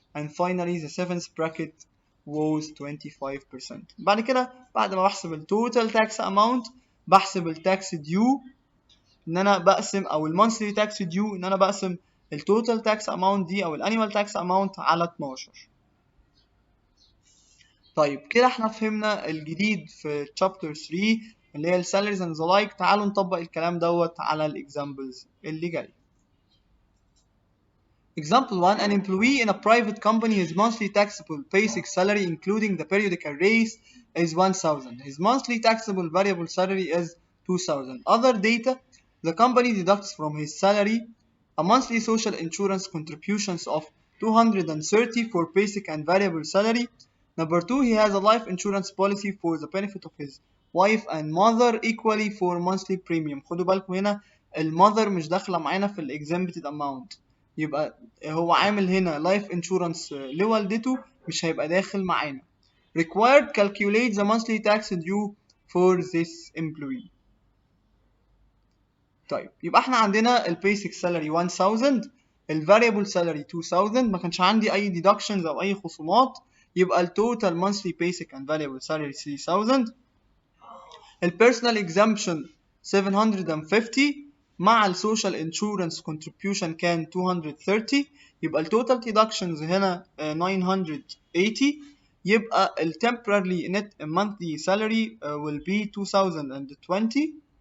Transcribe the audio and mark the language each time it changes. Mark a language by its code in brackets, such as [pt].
[en] and finally the seventh bracket was 25%. [ar] بعد كده بعد ما بحسب التوتال تاكس اماونت بحسب التاكس ديو ان انا بقسم او المونثلي تاكس ديو ان انا بقسم التوتال تاكس اماونت دي او الانيوال تاكس اماونت على 12. طيب كده احنا فهمنا الجديد في chapter 3 اللي هي [en] salaries and the like. [ar] تعالوا نطبق الكلام دوت على examples اللي جاي. [en] Example 1. An employee in a private company, his monthly taxable basic salary including the periodic arrays is 1,000. His monthly taxable variable salary is 2,000. Other data: the company deducts from his salary a monthly social insurance contributions of 230 for basic and variable salary. Number 2, he has a life insurance policy for the benefit of his wife and mother equally for monthly premium. [ar] خدوا بالكم هنا المother مش داخله معانا في exempted amount، يبقى هو عامل هنا life insurance لوالدته، مش هيبقى داخل معانا. [en] Required: calculate the monthly tax due for this employee. [ar] طيب يبقى احنا عندنا البيسك سالري 1000، الفاريبل سالري 2000، ما كانش عندي اي deductions او اي خصومات، يبقى التوتال [en] monthly basic and variable salary [ar] 3000. البيرسونال exemption 750 مع السوشيال انشورنس contribution كان 230، يبقى التوتال deductions هنا 980، يبقى ال [en] temporarily net monthly salary will be [ar] 2020.